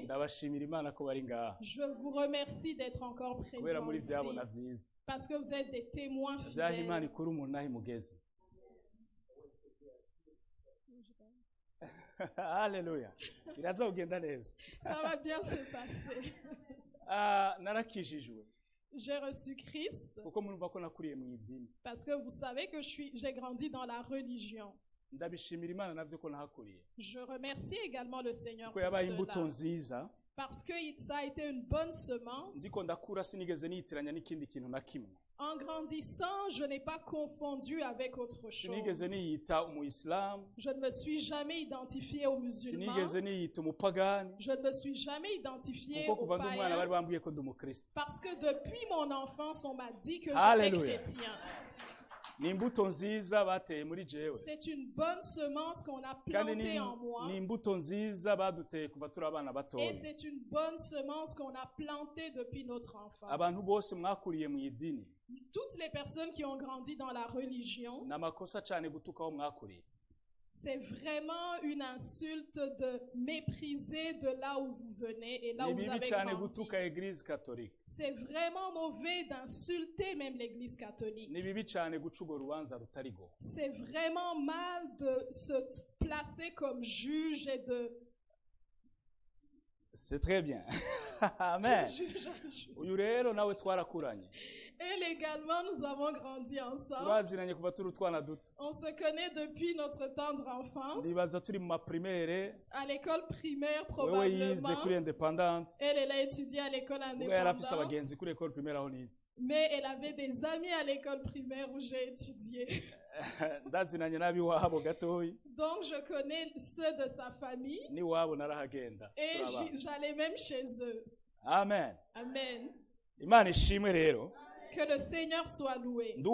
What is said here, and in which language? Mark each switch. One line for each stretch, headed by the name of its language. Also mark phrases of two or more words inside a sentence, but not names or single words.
Rundi: Ndabashimira Imana ko bari ngaha.
French: Je vous remercie d'être encore
Rundi: Kubera muri
French: présents
Rundi: vyabona
French: ici.
Rundi: vyiza.
French: Parce que vous êtes des témoins
Rundi: Vyaha Imana
French: fidèles.
Rundi: ikura umuntu naho imugeze. Alléluia. Birazogenda neza.
French: Ça va bien se passer.
Rundi: Narakijijwe.
French: J'ai reçu Christ.
Rundi: Kuko murumva ko nakuriye mu idini.
French: Parce que vous savez que j'ai grandi dans la religion.
Rundi: Ndabishimira Imana navyo ko nahakuriye.
French: Je remercie également le Seigneur
Rundi: Kuko
French: pour
Rundi: yabaye imbuto
French: cela.
Rundi: nziza.
French: Parce que ça a été une bonne semence.
Rundi: Ndiko ndakura sinigeze nitiranya n'ikindi kintu na kimwe.
French: En grandissant, je n'ai pas confondu avec autre chose.
Rundi: Sinigeze niyita umuyisilamu.
French: Je ne me suis jamais identifié aux musulmans.
Rundi: Sinigeze niyita umupagani.
French: Je ne me suis jamais identifié
Rundi: Kuko
French: aux
Rundi: kuva ndi umwana bari
French: païens.
Rundi: bambwiye ko ndi umukristo.
French: Parce que depuis mon enfance, on m'a dit que j'étais Alléluia. chrétien.
Rundi: Ni imbuto nziza bateye muri jewe.
French: C'est une bonne semence qu'on a
Rundi: Kandi
French: plantée en moi.
Rundi: ni imbuto nziza baduteye kuva turi abana
French: Et
Rundi: batoya.
French: c'est une bonne semence qu'on a plantée depuis notre
Rundi: Abantu
French: enfance.
Rundi: bose mwakuriye mu idini.
French: Toutes les personnes qui ont grandi dans la religion,
Rundi: Namakosa cyane gutuka aho mwakuriye.
French: c'est vraiment une insulte de mépriser de là où vous venez et là
Rundi: Ni
French: où vous
Rundi: bibi
French: avez
Rundi: cyane
French: grandi.
Rundi: gutuka Eglise catholique.
French: C'est vraiment mauvais d'insulter même l'Église catholique.
Rundi: Ni bibi cyane guca urwo rubanza rutarigo.
French: C'est vraiment mal de se placer comme juge et de C'est très bien. Amen. juge un juge.
Rundi: Uyu rero nawe twarakuranye.
French: Et légalement, nous avons grandi ensemble.
Rundi: Turaziranye kuva turi utwana duto.
French: On se connaît depuis notre tendre enfance.
Rundi: Ndibaza turi mu maprimaire.
French: À l'école primaire,
Rundi: Wewe yize kuri
French: probablement.
Rundi: Independante.
French: Elle a étudié à l'école
Rundi: Ubwo yari afise
French: indépendante.
Rundi: abagenzi kuri
French: école primaire
Rundi: aho nize.
French: Mais elle avait des amis à l'école primaire où j'ai étudié.
Rundi: Ndazinanye n'abiwabo gatoyi.
French: Donc, je connais ceux de sa famille.
Rundi: N'iwabo narahagenda.
French: Et
Rundi: Turabana.
French: j'allais même chez eux. Amen. Amen.
Rundi: Imana ishimwe rero.
French: Que le Seigneur soit loué.